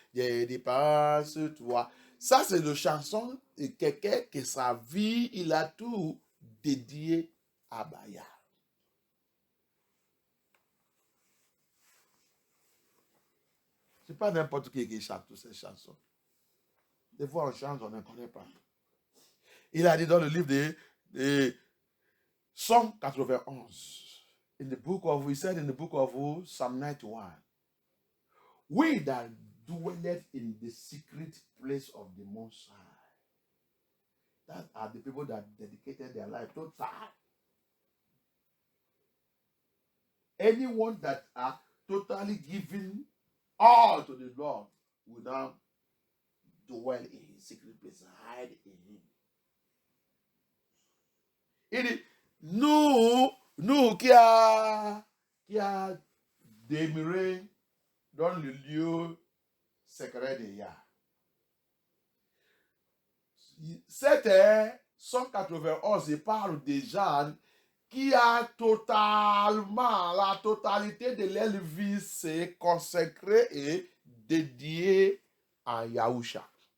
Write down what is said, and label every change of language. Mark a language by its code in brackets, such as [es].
[fr] Je dépends sur toi. Ça, c'est une chanson de quelqu'un que sa vie, il a tout dédié à Baya. C'est pas n'importe qui chante toutes ces chansons. Des fois, on chante, on ne connaît pas. Il a dit dans le livre de Psalm 91, [en] he said in the book of Psalm 91, we that dwelleth in the secret place of the Most High, that are the people that dedicated their life to God. Anyone that are totally giving all to the Lord will now dwell in his secret place, hide in him. [fr] Il dit, nous qui a demeuré dans le lieu secret de Yah. C'était 191, il parle des gens qui a totalement, la totalité de leur vie s'est consacrée et dédiée à Yahusha.